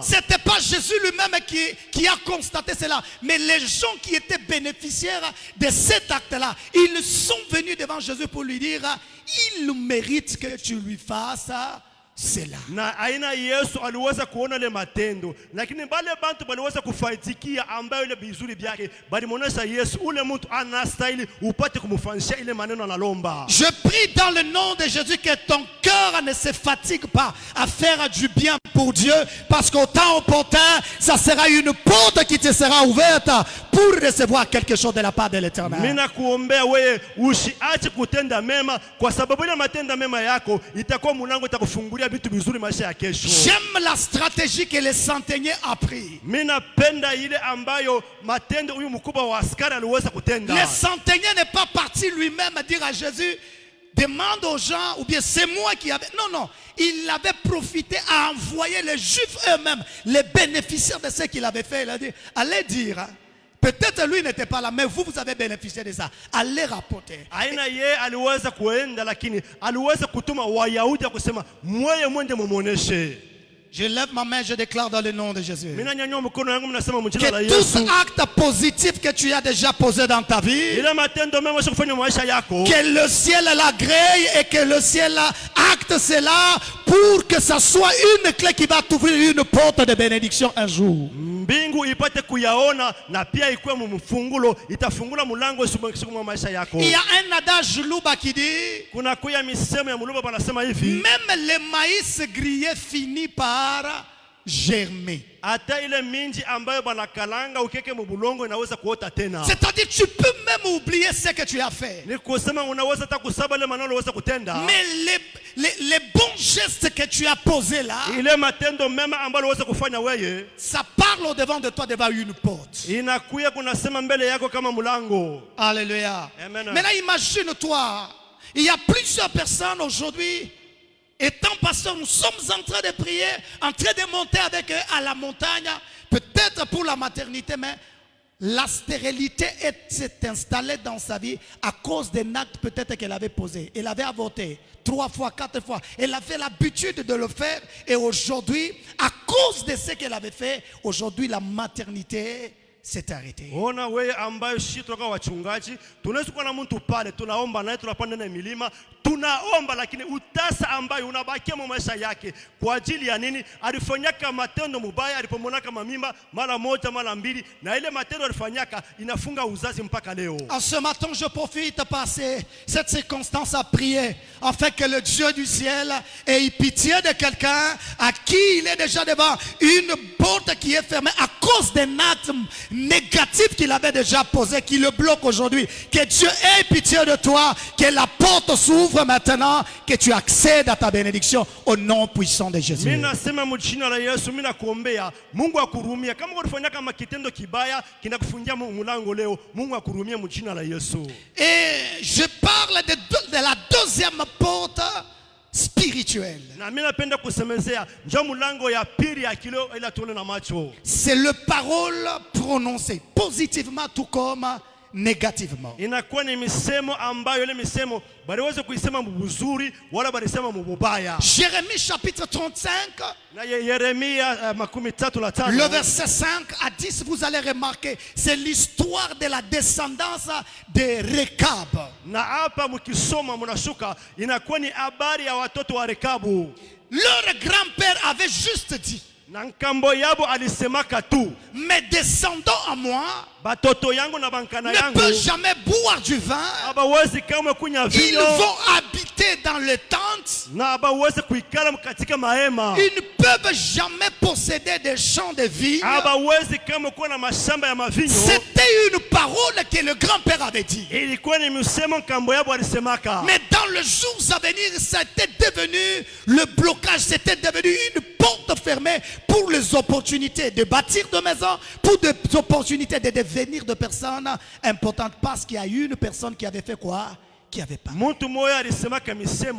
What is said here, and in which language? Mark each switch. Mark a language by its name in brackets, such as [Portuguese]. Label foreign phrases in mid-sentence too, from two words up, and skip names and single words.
[French] C'était pas Jésus lui-même qui a constaté cela, mais les gens qui étaient bénéficiaires de cet acte-là, ils sont venus devant Jésus pour lui dire, il mérite que tu lui fasses cela. [Swahili] Na aina Yesu aliweza kuona ile matendo, lakini bale bantu baliweza kufaidikia ambayo ile bizuri byake balimuonesha Yesu ule mtu anastahili upate kumfanyisha ile maneno analomba. [French] Je prie dans le nom de Jésus que ton cœur ne se fatigue pas à faire du bien pour Dieu, parce qu'au temps opportun, ça sera une porte qui te sera ouverte pour recevoir quelque chose de la part de l'Éternel. [Swahili] Mina kuombea wewe usiache kutenda mema, kwa sababu ile matenda mema yako itakuwa mlango itakufungulia vitu vizuri maisha ya kesho. [French] J'aime la stratégie que les centeniers a pris. [Swahili] Mina penda ile ambayo matendo huyu mkubwa wa askari aliweza kutenda. [French] Le centenier n'est pas parti lui-même dire à Jésus, demande aux gens, ou bien c'est moi qui avais... Non, il avait profité à envoyer les Juifs eux-mêmes, les bénéficiaires de ce qu'il avait fait. Il a dit, allez dire... Peut-être lui n'était pas là, mais vous avez bénéficié de ça. Allez rapporter. [Swahili] Aina ye aliweza kuenda, lakini aliweza kutuma Wayahudi kusema mweye mwende mumuoneshe. [French] Je lève ma main, je déclare dans le nom de Jésus [Swahili] Mina nyanyua mkono yangu mnasema mjina la [French] que [Swahili] Yesu. [French] tout acte positif que tu as déjà posé dans ta vie, [Swahili] Ile matendo mema ushakufanya maisha yako, [French] que le ciel l'agrée et que le ciel acte cela pour que ça soit une clé qui va t'ouvrir une porte de bénédiction un jour. [Swahili] mbingu ipate kuyaona na pia ikuwe mfungulo itafungula mlango siku mwa maisha yako. [French] Il y a un adage Luba qui dit, [Swahili] Kuna kuya misemo ya muluba banasema hivi, [French] même le maïs grillé finit par germer. [Swahili] hata ile minji ambayo banakalanga ukeke mubulongo inaweza kuota tena. [French] C'est-à-dire tu peux même oublier ce que tu as fait. [Swahili] Ni kusema unaweza hata kusaba ile maneno unaweza kutenda. [French] Mais les bons gestes que tu as posés là, [Swahili] Ile matendo mema ambayo unaweza kufanya wewe, [French] ça parle au devant de toi devant une porte. [Swahili] inakuya kunasema mbele yako kama mlango. [French] Alléluia. Amen. Maintenant imagine-toi, il y a plusieurs personnes aujourd'hui. Étant pasteur, nous sommes en train de prier, en train de monter avec eux à la montagne, peut-être pour la maternité, mais la stérilité s'est installée dans sa vie à cause d'un acte peut-être qu'elle avait posé. Elle avait avorté 3 fois, 4 fois. Elle avait l'habitude de le faire et aujourd'hui, à cause de ce qu'elle avait fait, aujourd'hui la maternité s'est arrêtée. [Swahili] Ona wewe ambayo sisi tunaka wachungaji, tunaweza kuwa na mtu pale, tunaomba naye, tunapanda na milima, tunaomba, lakini utasa ambayo unabakia mu maisha yake kwa ajili ya nini? Alifanyaka matendo mubaya, alipomonaka mamimba mara moja mara mbili, na ile matendo alifanyaka inafunga uzazi mpaka leo. [French] En ce matin, je profite par cette circonstance à prier, afin que le Dieu du ciel ait pitié de quelqu'un à qui il est déjà devant une porte qui est fermée à cause d'un acte négatif qu'il avait déjà posé, qui le bloque aujourd'hui. Que Dieu ait pitié de toi, que la porte s'ouvre maintenant, que tu accèdes à ta bénédiction au nom puissant de Jésus. [Swahili] Mina sema mjina la Yesu, mina kuombea Mungu akurumia. Kama ulifanya kama kitendo kibaya kinakufungia mlango leo, Mungu akurumia mjina la Yesu. [French] Et je parle de la deuxième porte spirituelle. [Swahili] Na mimi napenda kusemezea njoo mlango ya pili ya kileo ila tuone na macho. [French] C'est le parole prononcée positivement tout comme négativement. [Swahili] Inakuwa ni misemo ambayo ile misemo baliweza kuisema mbuzuri wala balisema mbubaya. [French] Jérémie chapitre 35, [Swahili] Na Yeremia 33, [French] le verset 5 à 10, vous allez remarquer, c'est l'histoire de la descendance de Rekab. [Swahili] Na hapa mkisoma mnashuka inakuwa ni habari ya watoto wa Rekabu. [French] Leur grand-père avait juste dit, [Swahili] Na nkambo yabo alisemaka tu, [French] mes descendants à moi [Swahili] batoto yangu na bankana [French] ne [Swahili] yangu [French] peuvent jamais boire du vin. [Swahili] abawezi kama kunya [French] Ils [Swahili] vinyo, [French] vont habiter dans les tentes tentes. [Swahili] na abaweze kuikala katika mahema. [French] Ils ne peuvent jamais posséder des champs de vignes. [Swahili] Abawezi kama kuwa na mashamba ya mavinyo. [French] C'était une parole que le grand-père avait dit. [Swahili] Ilikuwa ni msemo kambo yabo alisemaka. [French] Mais dans les jours à venir, c'était devenu le blocage, c'était devenu une porte fermée pour les opportunités de bâtir de maisons, pour des opportunités de devenir de personnes importantes. Parce qu'il y a une personne qui avait fait quoi? Qui avait pas. [Swahili] Muntu moya alisemaka misemo.